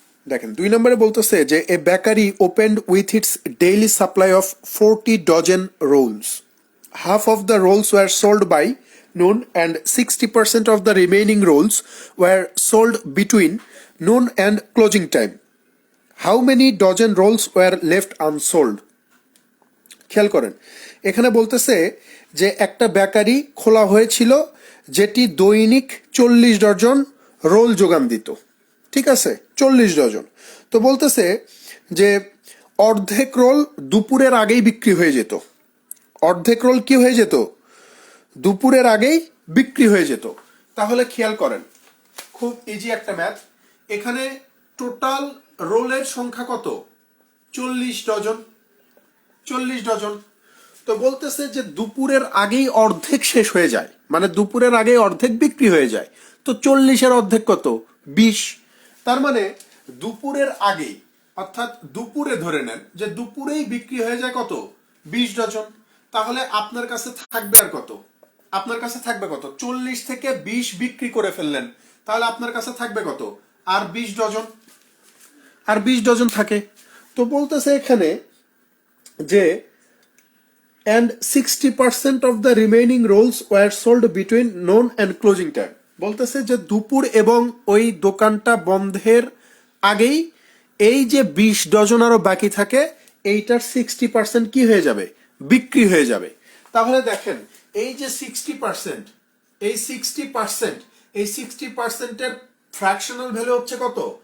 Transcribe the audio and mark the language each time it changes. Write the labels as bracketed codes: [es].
[bn] দেখেন 2 নম্বরে বলতেছে যে [en] A bakery opened with its daily supply of 40 dozen rolls, half of the rolls were sold by noon and 60% of the remaining rolls were sold between noon and closing time. How many dozen rolls were left unsold? [bn] খেয়াল করেন, এখানে বলতেছে যে একটা bakery খোলা হয়েছিল যেটি দৈনিক 40 ডজন রোল যোগান দিত, ঠিক আছে, 40 ডজন। তো বলতেছে যে অর্ধেক রোল দুপুরের আগেই বিক্রি হয়ে যেত। অর্ধেক রোল কি হয়ে যেত? দুপুরের আগেই বিক্রি হয়ে যেত। তাহলে খেয়াল করেন, খুব ইজি একটা ম্যাথ। এখানে টোটাল রোলের সংখ্যা কত? 40 ডজন। 40 ডজন। তো বলতেছে যে দুপুরের আগেই অর্ধেক শেষ হয়ে যায়, মানে দুপুরের আগেই অর্ধেক বিক্রি হয়ে যায়। তো 40-এর অর্ধেক কত? 20। তার মানে দুপুরের আগেই, অর্থাৎ দুপুরে ধরে নেন যে দুপুরেই বিক্রি হয়ে যায় কত? 20 ডজন। তাহলে আপনার কাছে থাকবে আর কত? আপনার কাছে থাকবে কত? 40 থেকে 20 বিক্রি করে ফেললেন, তাহলে আপনার কাছে থাকবে কত? আর 20 ডজন। আর 20 ডজন থাকে। তো বলতেছে এখানে যে [en] and 60% of the remaining rolls were sold between noon and closing time. [bn] বলতেছে যে দুপুর এবং ওই দোকানটা বন্ধের আগেই এই যে 20 ডজন আরো বাকি থাকে, এইটার 60% কি হয়ে যাবে? বিক্রি হয়ে যাবে। তাহলে দেখেন, এই যে 60%, এই 60%, এই 60%-এর ফ্র্যাকশনাল ভ্যালু হচ্ছে কত?